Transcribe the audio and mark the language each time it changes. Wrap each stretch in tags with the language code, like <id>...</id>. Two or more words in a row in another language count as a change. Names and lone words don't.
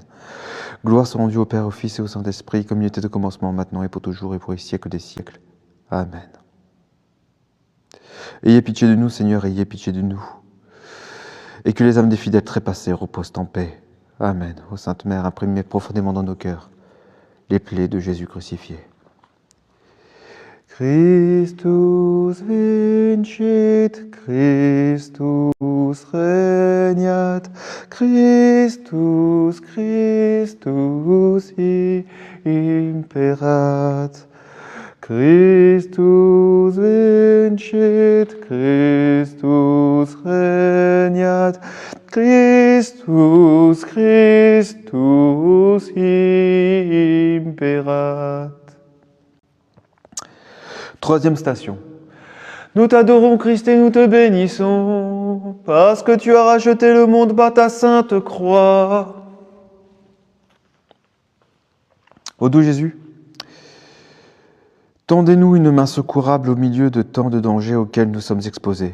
<fr>Gloire soit rendue au Père, au Fils et au Saint-Esprit, comme il était au commencement, maintenant et pour toujours, et pour les siècles des siècles. Amen. Ayez pitié de nous, Seigneur, ayez pitié de nous. Et que les âmes des fidèles trépassés reposent en paix. Amen. Ô Sainte Mère, imprimez profondément dans nos cœurs les plaies de Jésus crucifié.</fr> <la>Christus vincit, Christus regnat, Christus, Christus imperat. Christus vincit, Christus regnat, Christus, Christus imperat.</la> <fr>Troisième station. Nous t'adorons, Christ, et nous te bénissons, parce que tu as racheté le monde par ta sainte croix. Ô doux Jésus, tendez-nous une main secourable au milieu de tant de dangers auxquels nous sommes exposés.</fr>